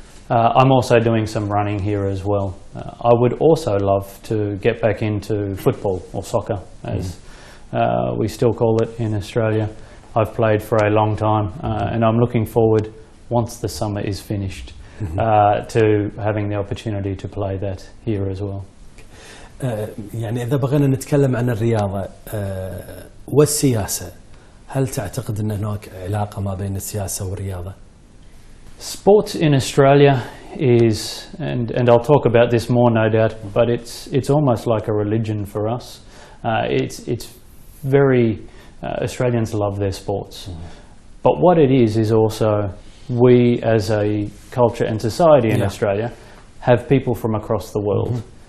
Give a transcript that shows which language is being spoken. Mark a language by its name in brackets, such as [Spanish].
[English] I'm also doing some running here as well. I would also love to get back into football or soccer, as we still call it in Australia. I've played for a long time, and I'm looking forward, once the summer is finished, to having the opportunity to play that here as well. [Arabic] يعني إذا بغينا نتكلم عن الرياضة والسياسة، هل تعتقد أن هناك علاقة ما بين السياسة والرياضة؟ [English] Sports in Australia is, and I'll talk about this more no doubt, but it's almost like a religion for us. It's very, Australians love their sports. But what it is also, we as a culture and society in Australia have people from across the world.